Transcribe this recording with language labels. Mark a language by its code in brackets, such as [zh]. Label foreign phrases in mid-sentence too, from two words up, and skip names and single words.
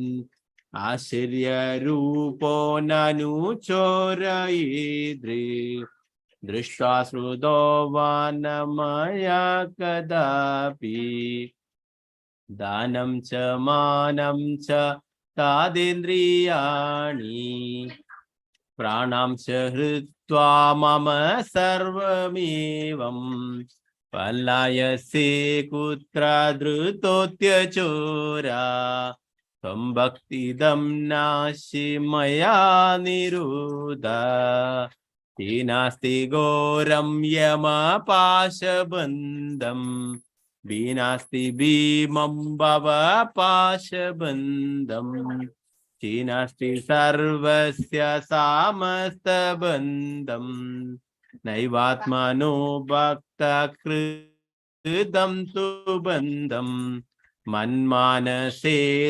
[sa] ആശ്ചര്യരൂപോ നനു ചോരയേദ്രി ദൃഷ്ടാശ്രുതോ വാ ന മയാ കദാപി ദാനം ച മാനം ച താദേന്ദ്രിയാണി പ്രാണാം ച ഹൃത്വാ മമ സർവമേവം പലായസേ കുത്ര ധൃതോത്യചോരാ त्वं भक्तिदं नासि मया निरुद्ध नास्ति घोरं यमपाशबन्धं नास्ति भीमं भवपाशबन्धं नास्ति सर्वस्य सामस्तबन्धं नैवात्मनो भक्तकृतं तु बन्धं मन्मानसे